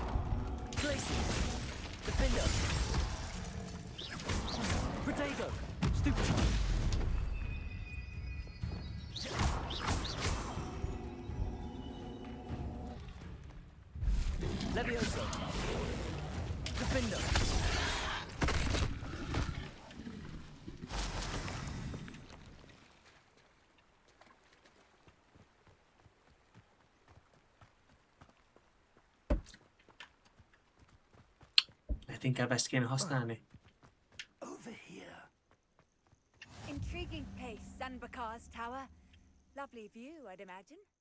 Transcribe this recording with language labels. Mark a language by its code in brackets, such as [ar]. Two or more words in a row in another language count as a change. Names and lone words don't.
[en] Glacius! Defender! Protego! Stupefy. Leviosa. Defender. [hu] Lehet inkább ezt kéne használni. [en] Over here. Intriguing place, Zanbakar's tower. Lovely view, I'd imagine.